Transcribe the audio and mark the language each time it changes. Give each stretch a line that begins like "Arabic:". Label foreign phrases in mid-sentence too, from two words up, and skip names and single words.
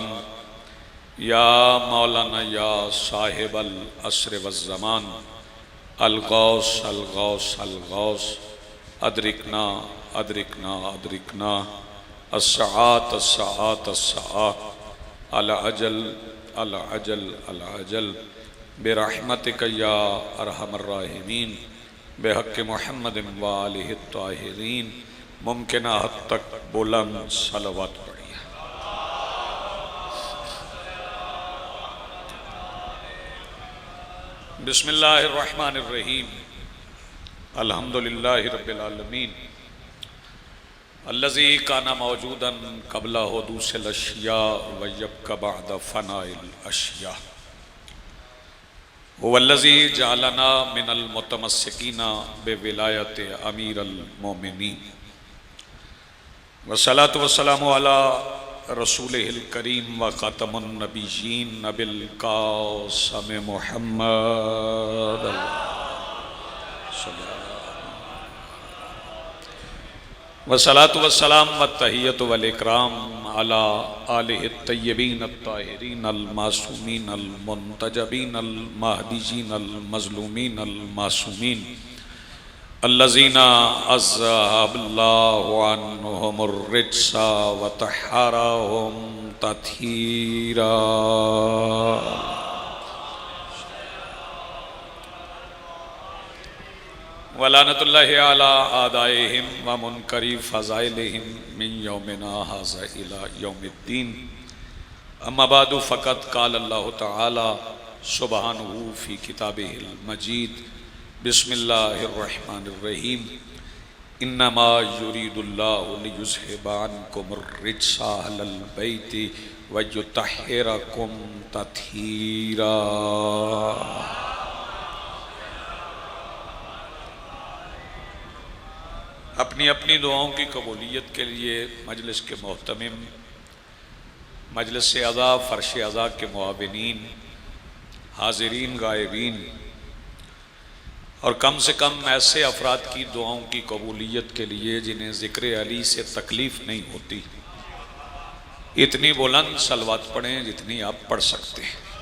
Arabic: يا مولانا يا صاحب العصر والزمان الغوث الغوث الغوث أدركنا أدركنا أدركنا الساعة الساعة الساعة العجل العجل العجل برحمتك يا أرحم الراحمين بحق محمد وآله الطاهرين.
Urdu: ممکن حد تک بلند صلوات پڑھیے.
Arabic: بسم الله الرحمن الرحيم. الحمد لله رب العالمين الذي كان موجودا قبل حدوث الأشياء ويبقى بعد فناء الأشياء هو الذي جعلنا من المتمسكين بولاية أمير المؤمنين والصلاة والسلام على رسوله الكريم وخاتم النبيين أبي القاسم محمد والصلاة والسلام والتحية والإكرام على آله الطيبين الطاهرين المعصومين المنتجبين المهديين المظلومين المعصومين الذين أذهب الله عنهم الرجس وطهرهم تطهيرا. ولعنة الله على أعدائهم ومنكري فضائلهم من يومنا هذا إلى يوم الدين. أما بعد فقد قال الله تعالى سبحانه في كتابه المجيد بسم الله الرحمن الرحيم إنما يريد الله ليذهب عنكم الرجس أهل البيت ويطهركم تطهيرا.
Urdu: اپنی اپنی دعاؤں کی قبولیت کے لیے مجلس کے مہتمم، مجلس عزا، فرش عزا کے معاونین، حاضرین غائبین اور کم سے کم ایسے افراد کی دعاؤں کی قبولیت کے لیے جنہیں ذکر علی سے تکلیف نہیں ہوتی، اتنی بلند صلوات پڑھیں جتنی آپ پڑھ سکتے ہیں.